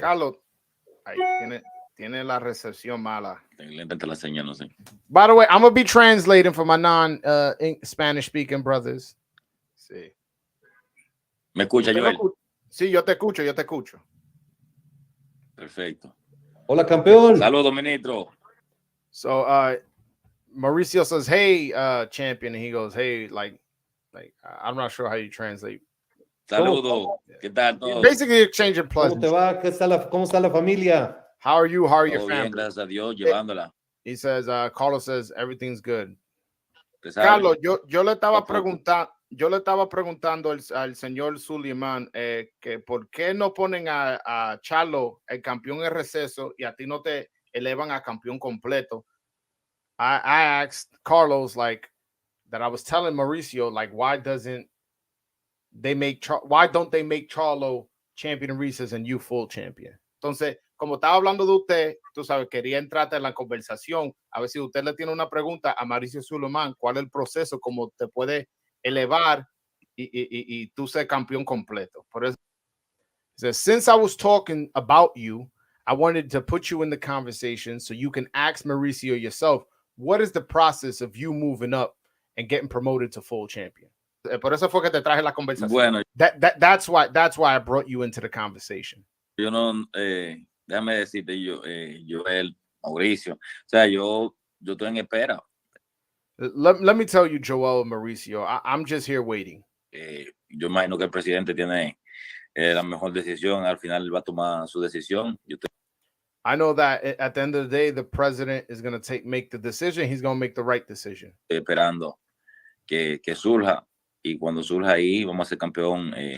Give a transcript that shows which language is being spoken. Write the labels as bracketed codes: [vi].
[es] Carlos, tiene la recepción mala. La señal, no sé. [en] By the way, I'm gonna be translating for my non-Spanish speaking brothers. [es] Sí. ¿Me escucha, Joel? Sí, yo te escucho. Perfecto. Hola, campeón. Saludos, ministro. [en] So, Mauricio says, "Hey, champion," and he goes, "Hey, like, I'm not sure how you translate." [es] Saludos. ¿Qué tal todo? [en] Basically, exchanging pleasantries. [es] ¿Cómo está la familia? [en] How are you? How are your [es] Todo [en] family? [es] bien, gracias a Dios, llevándola. [en] He says, Carlos says everything's good. Carlos, [es] yo le estaba preguntando. yo le estaba preguntando al señor Sulaiman que por qué no ponen a Charlo el campeón en receso y a ti no te elevan a campeón completo. [en] I asked Carlos like that. I was telling Mauricio like why don't they make Charlo champion in recess and you full champion? [es] Entonces, como estaba hablando de usted, tú sabes, quería entrarte en la conversación, a ver si usted le tiene una pregunta a Mauricio Sulaiman, cuál es el proceso, cómo te puede elevar y tú ser campeón completo. Por eso, [en] since I was talking about you, I wanted to put you in the conversation so you can ask Mauricio yourself, what is the process of you moving up and getting promoted to full champion? [es] Por eso fue que te traje la conversación. Bueno, [en] that's why I brought you into the conversation. [es] yo no, déjame decirte, Joel, Mauricio, o sea, yo estoy en espera. [en] Let me tell you, Joel, Mauricio, I'm just here waiting. [es] Yo imagino que el presidente tiene la mejor decisión, al final va a tomar su decisión. [en] I know that at the end of the day, the president is going to make the decision. He's going to make the right decision. [es] Estoy esperando que surja, y cuando surja ahí, vamos a ser campeón.